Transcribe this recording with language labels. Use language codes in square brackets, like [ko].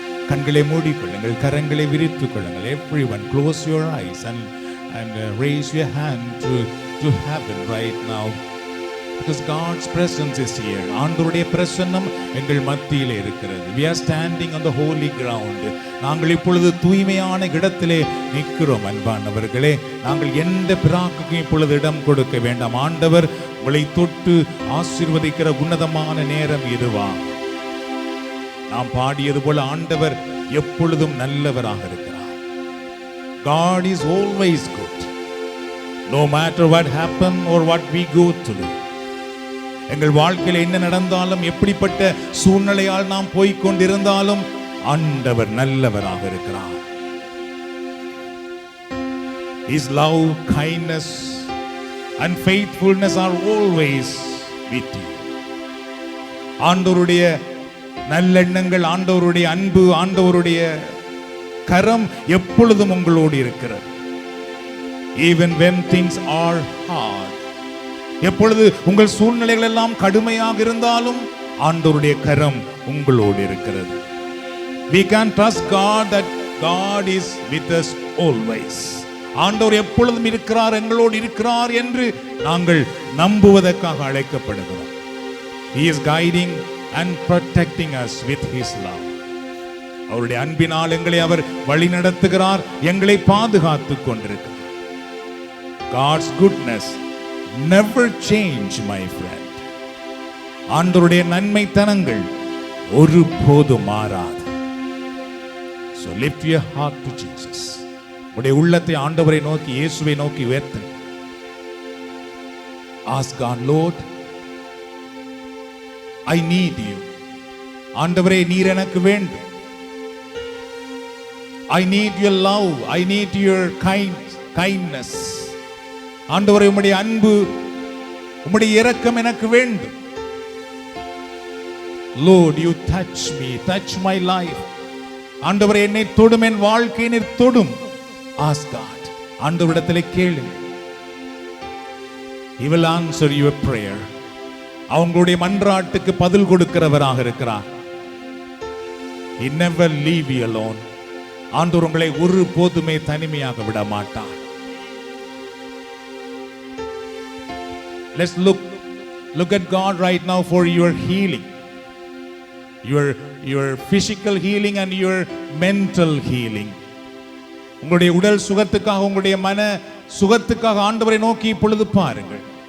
[ta] கண்களை மூடிக்கொள்ளுங்கள், கரங்களை விரித்துக் கொள்ளுங்கள். [en] Everyone close your eyes and raise your hand to heaven right now, because God's presence is here. [ta] ஆண்டவருடைய பிரசன்னம் எங்கள் மத்தியிலே இருக்கிறது. [en] We are standing on the holy ground. [ta] நாங்கள் இப்பொழுது தூய்மையான இடத்திலே நிற்கிறோம். அன்பானவர்களே, நாங்கள் எந்த பிராக்குக்கும் இப்பொழுது இடம் கொடுக்க வேண்டாம். ஆண்டவர் உங்களை தொட்டு ஆசீர்வதிக்கிற உன்னதமான நேரம் இதுவா. நாம் பாடியது போல ஆண்டவர் எப்பொழுதும் நல்லவராக இருக்கிறார். [en] God is always good, no matter what happen or what we go through. [ta] எங்கள் வாழ்க்கையில் என்ன நடந்தாலும், எப்படிப்பட்ட சூழ்நிலையால் நாம் போய்கொண்டிருந்தாலும் ஆண்டவர் நல்லவராக இருக்கிறார். [en] His love, kindness and faithfulness are always with you. [ta] ஆண்டவருடைய நல்லெண்ணங்கள், ஆண்டவருடைய அன்பு, ஆண்டவருடைய கரம் எப்பொழுதும் உங்களோடு இருக்கிறது. [en] Even when things are hard, [ta] எப்பொழுது உங்கள் சூழ்நிலைகள் எல்லாம் கடுமையாக இருந்தாலும் ஆண்டவருடைய கரம் உங்களோடு இருக்கிறது. [en] We can trust God that God is with us always. [ta] ஆண்டவர் எப்பொழுதும் இருக்கிறார், எங்களோடு இருக்கிறார் என்று நாங்கள் நம்புவதற்காக அழைக்கப்படுகிறோம். [en] He is guiding and protecting us with his love. [ta] அவருடைய அன்பினால் எங்களை அவர் வழி நடத்துகிறார், எங்களை பாதுகாத்துக் கொண்டிருக்கிறார். [en] God's goodness never change, my friend. [ta] ஆண்டவருடைய நன்மைத்தனங்கள் ஒருபோதும் மாறாது. [en] So lift your heart to Jesus. [ta] உடைய உள்ளத்தை ஆண்டவரை நோக்கி, இயேசுவை நோக்கி உயர்த்து. [en] Ask God, Lord, I need you. [ta] ஆண்டவரே, நீர் எனக்கு வேண்டும். [en] I need your love, I need your kindness. [ta] ஆண்டவரே, உம்முடைய அன்பு, உம்முடைய இரக்கம் எனக்கு வேண்டும். [en] Lord, you touch me, touch my life. [ta] ஆண்டவரே, என்னை தொடும், என் வாழ்க்கையை நீர் தொடும். [en] Ask God. [ta] ஆண்டவரிடத்திலே கேளு. [en] He will answer your prayer. [ta] அவங்களுடைய மன்றாட்டுக்கு பதில் கொடுக்கிறவராக இருக்கிறார். [en] He never leave you alone. [ta] ஆண்டவர் உங்களை ஒரு போதுமே தனிமையாக விட மாட்டார். [en] Let's look at God right now for your healing. Your physical healing and your mental healing. [ta] உங்களுடைய உடல் சுகத்துக்காக உங்களுடைய மன சுகத்துக்காக ஆண்டவரை நோக்கி இப்பொழுது பாருங்கள்.